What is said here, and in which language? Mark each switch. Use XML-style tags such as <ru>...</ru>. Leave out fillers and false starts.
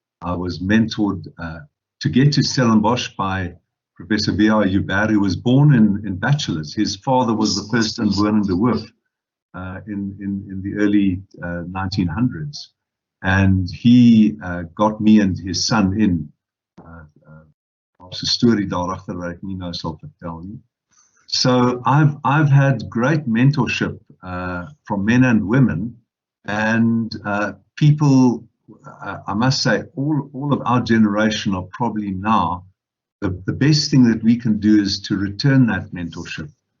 <en>I was mentored to get to Stellenbosch by Professor V.R. Joubert, who was born in bachelors. His father was the first inwonende hoof in the early 1900s. And he got me and his son in.</en> <af>Daar's 'n storie daarachter wat ek nie nou sal vertel nie.</af> <en>So I've had great mentorship from men and women, and people. I must say, all of our generation are probably now. The best thing that we can do is to return that mentorship.</en>